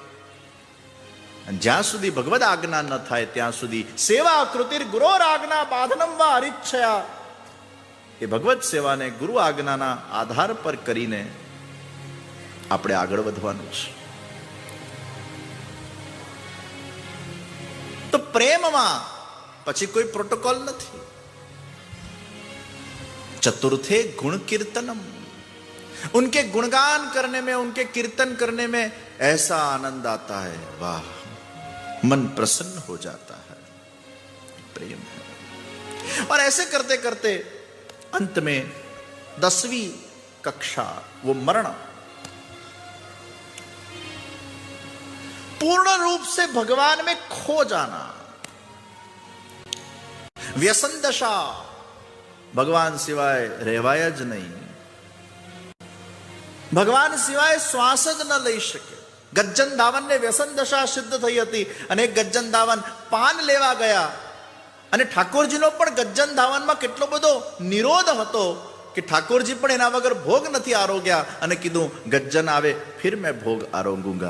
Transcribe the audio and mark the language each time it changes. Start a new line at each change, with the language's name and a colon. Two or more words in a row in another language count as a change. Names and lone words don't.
Gujarati: જ્યાં સુધી ભગવદ આજ્ઞા ન થાય ત્યાં સુધી
Sanskrit: सेवा कृतिर गुरोर आज्ञा बाधनम वा हरिच्छया,
Gujarati: એ ભગવત સેવાને ગુરુ આજ્ઞાના આધાર પર કરીને આપણે આગળ વધવાનું છે. તો પ્રેમમાં પછી કોઈ પ્રોટોકોલ નથી.
Sanskrit: चतुर्थे गुण कीर्तनम,
Hindi: उनके गुणगान करने में, उनके कीर्तन करने में ऐसा आनंद आता है, वाह, मन प्रसन्न हो जाता है. प्रेम है. और ऐसे करते करते अंत में 10वीं कक्षा वो मरण, पूर्ण रूप से भगवान में खो जाना, व्यसन दशा, भगवान सिवाय
Gujarati: રહેવાય જ નહીં, ભગવાન સિવાય શ્વાસ જ ન લઈ શકે. ગજ્જન ધાવનને વ્યસન દશા સિદ્ધ થઈ હતી અને ગજ્જન ધાવન પાન લેવા ગયા અને ઠાકોરજીનો પણ ગજ્જન ધાવનમાં કેટલો બધો નિરોધ હતો કે ઠાકોરજી પણ એના વગર ભોગ નથી આરોગ્યા અને કીધું ગજ્જન આવે
Hindi: फिर मैं भोग आरोगुंगा.